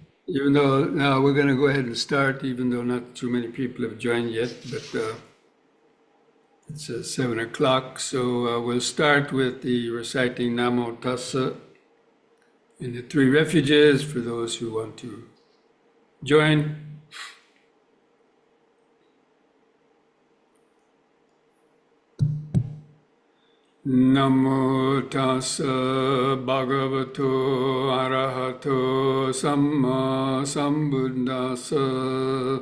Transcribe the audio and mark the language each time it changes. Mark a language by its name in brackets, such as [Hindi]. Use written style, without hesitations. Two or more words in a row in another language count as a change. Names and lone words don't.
[English] Even though now we're gonna go ahead and start, even though not too many people have joined yet, but it's 7 o'clock, so we'll start with the reciting [Pali] Namo Tassa [English] in the three refuges for those who want to join. [Pali] Namo Tassa Bhagavato Arahato Samma Sambuddhassa.